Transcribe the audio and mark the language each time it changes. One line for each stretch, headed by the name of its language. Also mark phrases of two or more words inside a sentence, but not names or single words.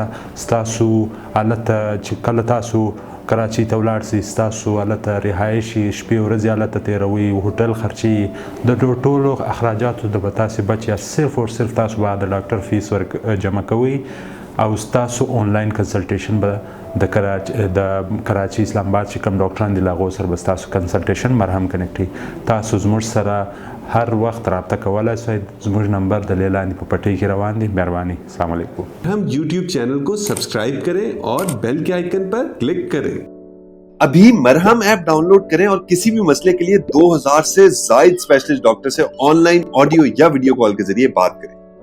Pashto: ستاسو هلته چې کله تاسو کراچۍ ته ولاړ سئ، ستاسو هلته رهایشي شپې ورځې هلته تېروئ، هوټل خرچې د ټولو اخراجاتو د به تاسې بچ یا صرف او صرف تاسو به د ډاکټر فیس جمع کوئ او ستاسو
English: online consultation
Pashto: به د کراچۍ اسلام آباد چې کوم ډاکټران دي له هغو سره به ستاسو کنسلټیشن مرهم کنیکټ. تاسو زموږ سره هر وخت رابطه کولای سئ. زموږ نمبر د لاندې په پټۍ کې روان دی. مهرباني.
Arabic: السلام علیکم.
Urdu: ہم یوٹیوب چینل کو سبسکرائب کریں اور بیل کے آئیکن پر کلک کریں. ابھی مرہم ایپ ڈاؤن لوڈ کریں اور کسی بھی مسئلے کے لیے 2000 سے زیادہ
English: specialist doctor
Urdu: سے
English: online audio
Urdu: یا
English: video call
Urdu: کے ذریعے بات کریں.